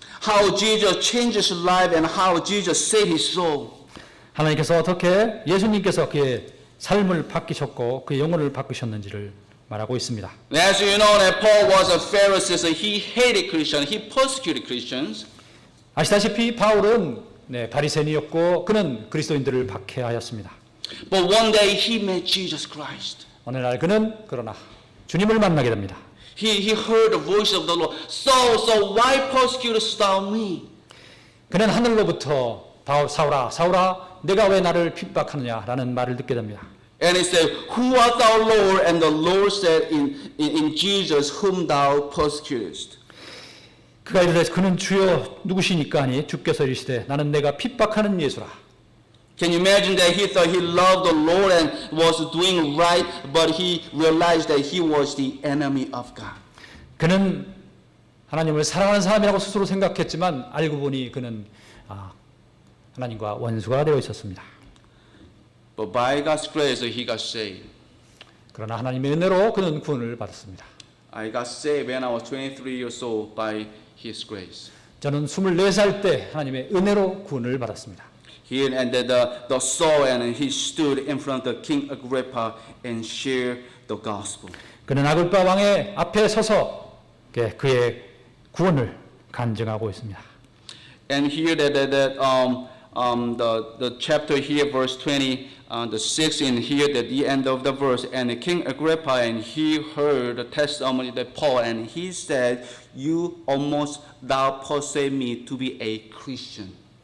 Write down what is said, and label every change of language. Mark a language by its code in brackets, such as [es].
[en] How Jesus changed his life and how Jesus saved his soul. [ko] 하나님께서 어떻게 예수님께서 그의 삶을 바뀌셨고 그의 영혼을 바꾸셨는지를 말하고 있습니다. [en] As you know, that Paul was a Pharisee, so he hated Christians, he persecuted Christians. [ko] 아시다시피 바울은 바리새인이었고 그는 그리스도인들을 박해하였습니다. [en] But one day he met Jesus Christ. [ko] 어느 날 그는 그러나 주님을 만나게 됩니다. [en] He heard the voice of the Lord. So why persecutest thou me? [ko] 그는 하늘로부터 사울아 내가 왜 나를 핍박하느냐라는 말을 듣게 됩니다. [en] And he said, Who art thou, Lord? And the Lord said, in Jesus whom thou persecutest. [ko] 그가 이르되 그는 주여 누구시니까 하니 주께서 이르시되 나는 내가 핍박하는 예수라. [en] Can you imagine that he thought he loved the Lord and was doing right, but he realized that he was the enemy of God. [ko] 그는 하나님을 사랑하는 사람이라고 스스로 생각했지만 알고 보니 그는 하나님과 원수가 되어 있었습니다. [en] But by God's grace, he got saved. [ko] 그러나 하나님의 은혜로 그는 구원을 받았습니다. [en] I got saved when I was 23 years old by His grace. [ko] 저는 24살 때 하나님의 은혜로 구원을 받았습니다. [en] He and the Saul and he stood in front of King Agrippa and shared the gospel. [ko] 그는 아글바 왕의 앞에 서서 그의 구원을 간증하고 있습니다. [en] And here the chapter here, verse 20, the 6 in here, at the end of the verse, and King Agrippa, and he heard the testimony that Paul, and he said, "You almost thou persuade me to be a Christian."